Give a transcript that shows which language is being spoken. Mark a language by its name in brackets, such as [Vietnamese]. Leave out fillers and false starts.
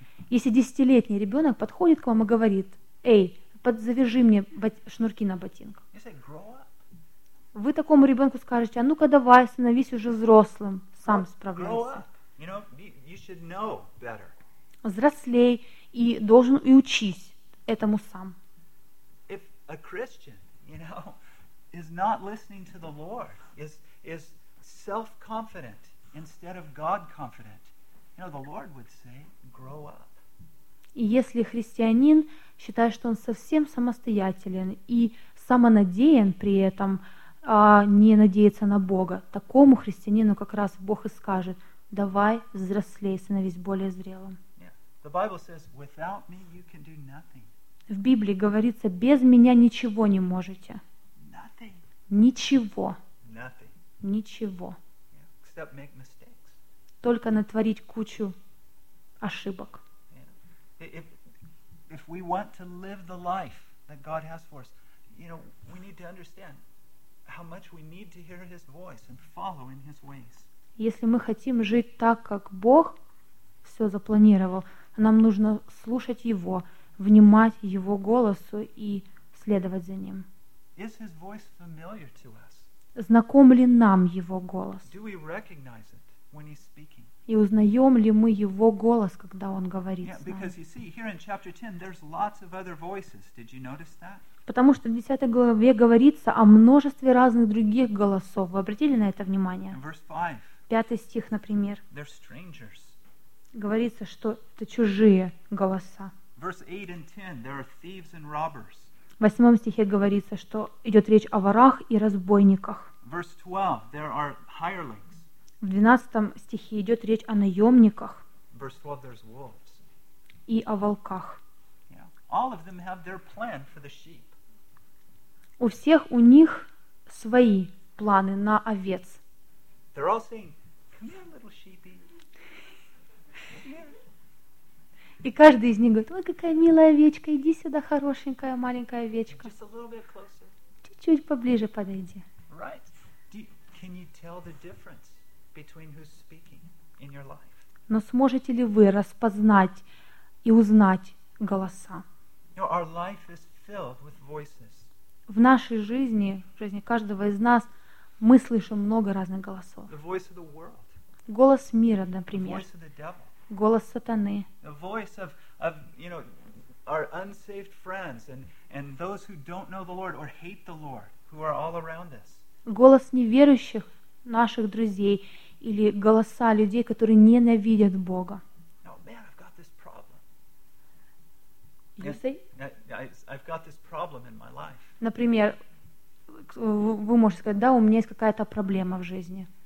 [Russian] Если десятилетний ребенок подходит к вам и говорит: «Эй, завяжи мне шнурки на ботинках», [English] you say, grow up. [Russian] Вы такому ребенку скажете: «А ну-ка давай, становись уже взрослым, сам справляйся». [English] You know, you should know better. [Russian] Взрослей и должен и учись этому сам. [English] If a Christian, you know, is not listening to the Lord, is self-confident instead of God-confident. You know, the Lord would say, grow up. [Russian] И если христианин считает, что он совсем самостоятелен и самонадеян при этом, а не надеется на Бога, такому христианину как раз Бог и скажет, давай взрослей, становись более зрелым. [English] The Bible says, without me you can do nothing. [Russian] В Библии говорится, без меня ничего не можете. [English] Nothing. [Russian] Ничего. [English] Nothing. [Russian] Ничего. [English] Yeah. Except make mistakes. [Russian] Только натворить кучу ошибок. [English] Yeah. If we want to live the life that God has for us, you know, we need to understand how much we need to hear His voice and follow in His ways. [Russian] Если мы хотим жить так, как Бог все запланировал, нам нужно слушать Его, внимать Его голосу и следовать за Ним. [English] Is His voice familiar to us? [Russian] Знаком ли нам Его голос? [English] Do we recognize it when He's speaking? [Russian] И узнаем ли мы Его голос, когда Он говорит с нами? [English] Because you see, here in chapter 10, there's lots of other voices. Did you notice that? [Russian] Потому что в 10 главе говорится о множестве разных других голосов. Вы обратили на это внимание? [English] Verse 5. [Russian] 5 стих, например. [English] They're strangers. [Russian] Говорится, что это чужие голоса. [English] Verse 8 and 10, there are thieves and robbers. [Russian] В 8 стихе говорится, что идет речь о ворах и разбойниках. [English] Verse 12, there are hirelings. [Russian] В 12 стихе идет речь о наемниках. [English] Verse 12, there's wolves. [Russian] И о волках. [English] Yeah. All of them have their plan for the sheep. [Russian] У всех у них свои планы на овец. [English] They're all saying, come here, little sheepy. [Russian] И каждый из них говорит, ой, какая милая овечка, иди сюда, хорошенькая маленькая овечка. [English] Just a little bit closer. [Russian] Чуть-чуть поближе подойди. [English] Right. Can you tell the difference between who's speaking in your life? [Russian] Но сможете ли вы распознать и узнать голоса? [English] You know, our life is filled with voices. [Russian] В нашей жизни, в жизни каждого из нас, мы слышим много разных голосов. [English] The voice of the world. [Russian] Голос мира, например. [English] The voice of the devil. [Russian] Голос сатаны. [English] The voice of you know, our unsaved friends and those who don't know the Lord or hate the Lord who are all around us. [Russian] Голос неверующих наших друзей или голоса людей, которые ненавидят Бога. [English] Oh, man, I've got this problem. You say? I've got this problem in my life. [Russian] Например, вы можете сказать, да, у меня есть какая-то проблема в жизни.